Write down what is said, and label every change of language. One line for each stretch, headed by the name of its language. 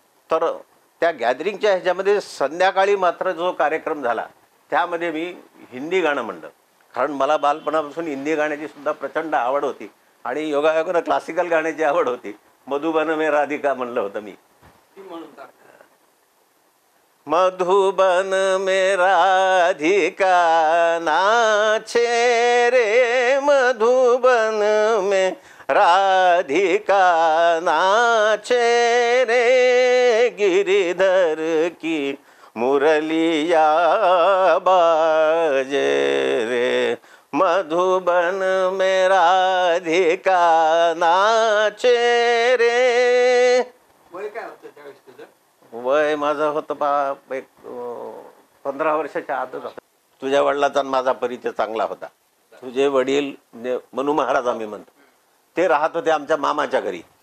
Marathi: तर त्या गॅदरिंगच्या ह्याच्यामध्ये संध्याकाळी मात्र जो कार्यक्रम झाला त्यामध्ये मी हिंदी गाणं म्हणलं. कारण मला बालपणापासून हिंदी गाण्याची सुद्धा प्रचंड आवड होती आणि योगायोगानं क्लासिकल गाण्याची आवड होती. मधुबन में राधिका म्हणलं होतं मी.
Hindi: मधुबन में राधिका नाचे रे, मधुबन में राधिका नाचे रे, गिरिधर की मुरलिया बाजे रे, मधुबन में राधिका नाचे रे.
Marathi: वय काय होतं त्यावेळेस तुझं? वय माझं होतं एक 15 वर्षाच्या आतच होतं. तुझ्या वडिलांचा माझा परिचय चांगला होता. तुझे वडील मनू महाराज आम्ही म्हणतो, ते राहत होते आमच्या मामाच्या घरी.